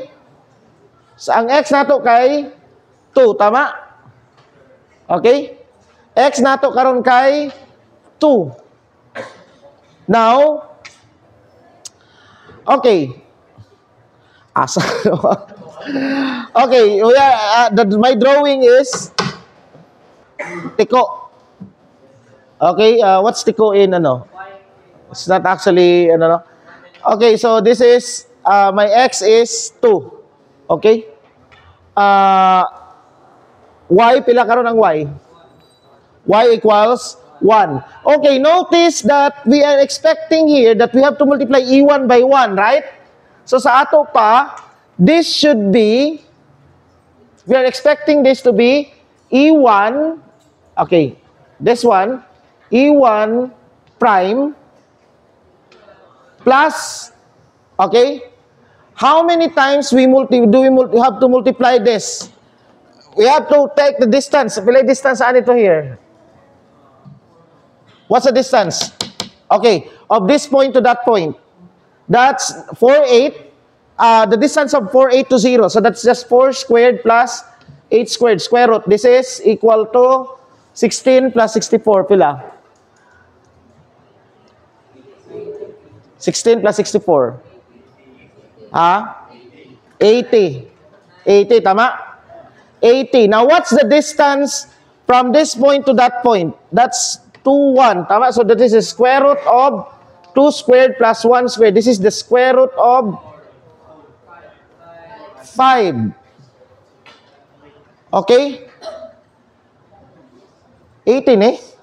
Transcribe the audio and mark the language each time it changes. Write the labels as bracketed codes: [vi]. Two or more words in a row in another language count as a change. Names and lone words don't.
[ceb] So, ang x nato kay 2. Tama? Okay? X nato karon kay 2. [en] Now, okay. [ceb] Asa? [en] Okay, my drawing is tiko. Okay, what's tiko in ano? It's not actually ano. Okay, so this is my x is 2. Okay? [ceb] Y pila karon ang y? [en] Y equals 1. Okay, notice that we are expecting here that we have to multiply E1 by 1, right? [ceb] So sa ato pa, [en] this should be, we are expecting this to be E1, okay, this one, E1 prime plus, okay? How many times we have to multiply this? We have to take the distance. [ceb] Pila distance ano ito here? [en] What's the distance? Okay, of this point to that point. That's 4, 8. The distance of 4, 8 to 0. So that's just 4 squared plus 8 squared. Square root. This is equal to 16 plus 64. Pila? 16 plus 64. 80. 80, tama? 80. Now, what's the distance from this point to that point? That's 2, 1. Tama? So, that is the square root of 2 squared plus 1 squared. This is the square root of 5. Okay? 18, eh?